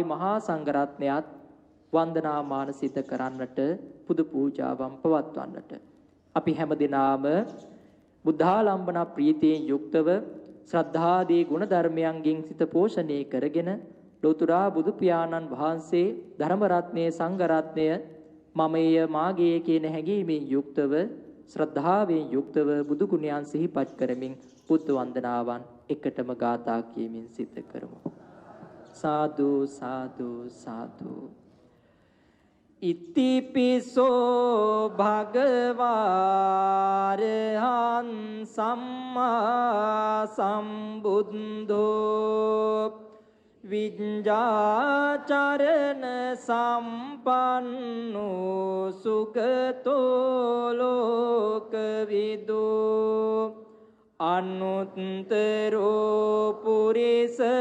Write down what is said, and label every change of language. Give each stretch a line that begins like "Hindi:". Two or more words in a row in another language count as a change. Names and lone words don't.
Sinhala: මහා සංඝරත්නයත් වන්දනාමාන සිත කරන්නට පුද පූජාවන් පවත්වන්නට අපි හැමදිනාම බුද්ධාලම්බන ප්‍රීතියෙන් යුක්තව ශ්‍රද්ධාදී ගුණ ධර්මයන්ගෙන් සිත පෝෂණය කරගෙන ලෝතුරා බුදු පියාණන් වහන්සේ ධර්ම රත්නයේ සංඝ රත්නය මමය මාගේ කියන හැඟීමෙන් යුක්තව ශ්‍රද්ධාවෙන් යුක්තව බුදු ගුණයන් සිහිපත් කරමින් බුද්ධ වන්දනාවන් එකටම ගාථා කියමින් සිත කරමු. සාදු සාදු සාදු.
Pali: ඉතිපිසෝ භගවාරහං සම්මා සම්බුද්ධෝ විඤ්ඤාචරණ සම්පන්නෝ සුගතෝ ලෝකවිදෝ අනුත්තරෝ පුරිස